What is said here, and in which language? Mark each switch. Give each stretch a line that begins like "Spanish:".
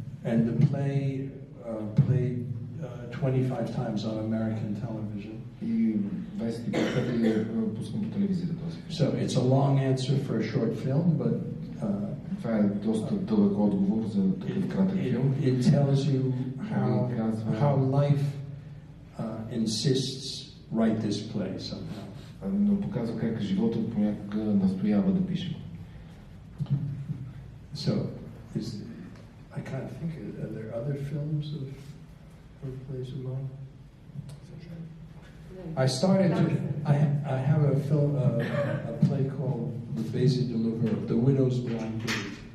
English: And the play played 25 times on American television.
Bulgarian: И 25 пъти пускам по телевизията този филм.
English: So it's a long answer for a short film, but
Bulgarian: това е доста дълъг отговор за такъв кратък филм.
English: It tells you how life insists write this play somehow.
Bulgarian: Но показва как животът понякога настоява да пише.
English: So I can't think. Are there other films of plays of mine? I started to. I have a film, a play called The Basic Deliverer, The Widow's Blind Date.